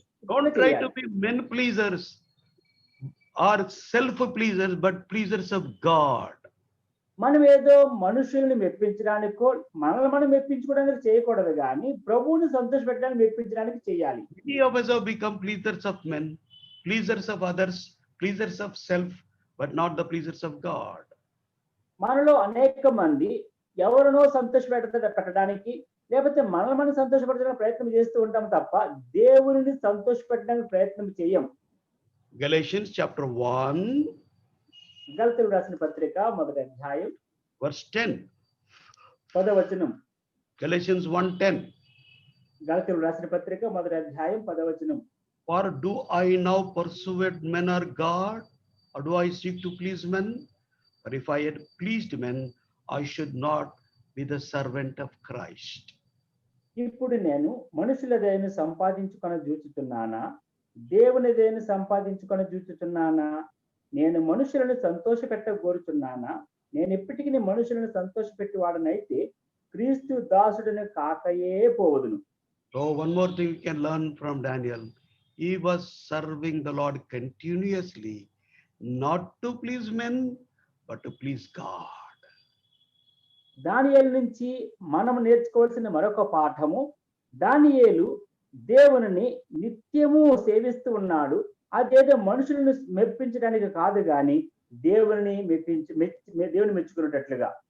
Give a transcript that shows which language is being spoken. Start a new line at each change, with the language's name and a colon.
English: Don't try to be men pleasers or self pleasers, but pleasers of God.
Telugu: మనం ఏదో మనుషుల్ని మెప్పించడానికో మనల్ని మనం మెప్పించుకోవడానికి చేయకూడదు, కానీ ప్రభువుని సంతోషపెట్టడానికి మెప్పించడానికి చేయాలి.
English: Many of us have become pleasers of men, pleasers of others, pleasers of self, but not the pleasers of God.
Telugu: మనలో అనేక మంది ఎవరినో పెట్టడానికి లేకపోతే మనల్ని మనం సంతోషపెట్టడానికి ప్రయత్నం చేస్తూ ఉంటాం తప్ప దేవుని సంతోషపెట్టడానికి ప్రయత్నం చేయం.
English: Galatians chapter 1
Telugu: గలతీయులకు రాసిన పత్రిక 1వ అధ్యాయం
English: verse 10.
Telugu: 10వ వచనం.
English: Galatians 1:10.
Telugu: గలతీయులకు రాసిన పత్రిక 1వ అధ్యాయం 10వ వచనం.
English: For do I now persuade men or God, or do I seek to please men? For if I had pleased men, I should not be the servant of Christ.
Telugu: ఇప్పుడు నేను మనుషుల దయను సంపాదించుకొని చూచుతున్నానా, దేవుని దయను సంపాదించుకొని చూచుతున్నానా? నేను మనుషులను సంతోషపెట్టగోరుచున్నానా? నేను ఎప్పటికీ మనుషులను సంతోషపెట్టేవాడనైతే క్రీస్తు దాసుడిని కాకయే పోవదును.
English: So one more thing we can learn from Daniel. He was serving the Lord continuously, not to please men, but to please God.
Telugu: దానియేలు నుంచి మనం నేర్చుకోవాల్సిన మరొక పాఠము, దానియేలు దేవుని నిత్యము సేవిస్తూ ఉన్నాడు. అదేదో మనుషులను మెప్పించడానికి కాదు, కానీ దేవుని దేవుని మెచ్చుకున్నట్లుగా.